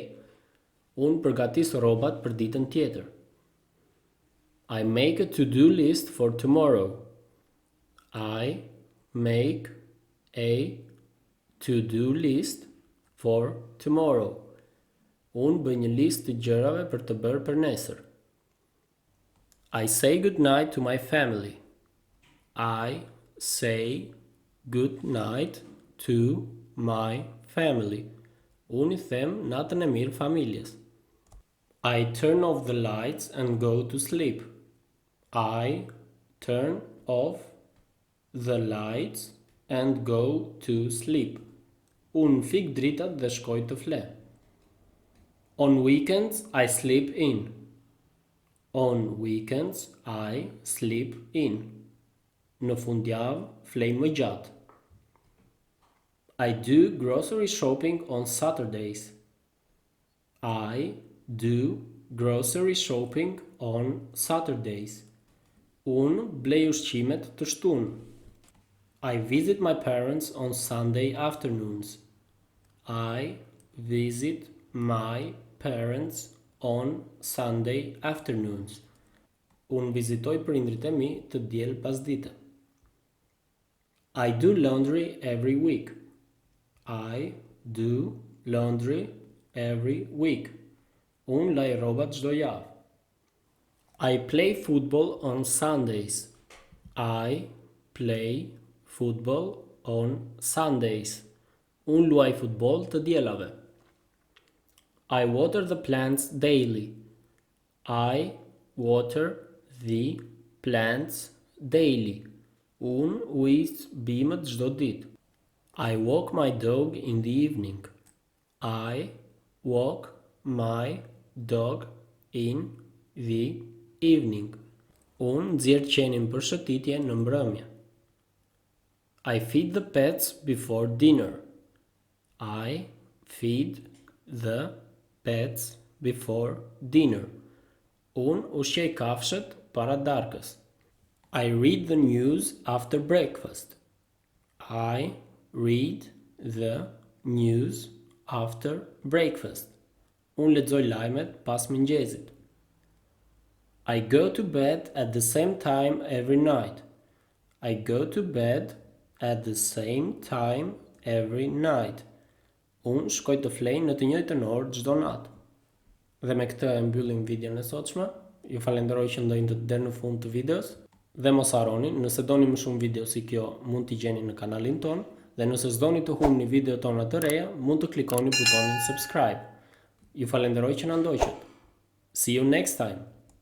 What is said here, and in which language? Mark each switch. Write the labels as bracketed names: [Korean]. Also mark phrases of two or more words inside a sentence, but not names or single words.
[Albanian] Unë përgatis rrobat për ditën tjetër. [English] I make a to-do list for tomorrow. I make a to-do list for tomorrow. [Albanian] Unë bëj një listë të gjërave për të bërë për nesër. [English] I say good night to my family. I say good night to my family. [Albanian] Unë I them natën e mirë familjes. [English] I turn off the lights and go to sleep. I turn off the lights and go to sleep. [Albanian] Unë fik dritat dhe shkoj të fle. [English] On weekends I sleep in. On weekends I sleep in. [Albanian] Në fundjavë flej më gjatë. [English] I do grocery shopping on Saturdays. I do grocery shopping on Saturdays. [Albanian] Unë blej ushqimet të shtunë. [English] I visit my parents on Sunday afternoons. I visit my parents on Sunday afternoons. [Albanian] Unë vizitoj prindrit e mi të diel pasdite. [English] I do laundry every week. I do laundry every week. [Albanian] Unë laj rrobat çdo javë. [English] I play football on Sundays. I play football on Sundays. [Albanian] Unë luaj futboll të dielave. [English] I water the plants daily. I water the plants daily. [Albanian] Unë ujit bimët çdo ditë. [English] I walk my dog in the evening. I walk my dog in the evening. [Albanian] Unë nxjerr qenin për shëtitje në mbrëmje. [English] I feed the pets before dinner. I feed the pets before dinner. [Albanian] Unë ushqej kafshët para darkës. [English] I read the news after breakfast. I read the news after breakfast. [Albanian] Unë lexoj lajmet pas mëngjesit. [English] I go to bed at the same time every night. I go to bed at the same time every night. [Albanian] Unë shkoj të flej në të njëjtën orë çdo natë. Dhe me këtë e mbyllim videon e sotshme. Ju falenderoj që ndojnë deri në fund të videos. Dhe mos harroni, nëse doni më shumë video si kjo, mund t'i gjeni në kanalin ton. Dhe nëse s'doni të humni video tona të reja, mund të klikoni butonin subscribe. Ju falenderoj që na ndoqët. [English] See you next time.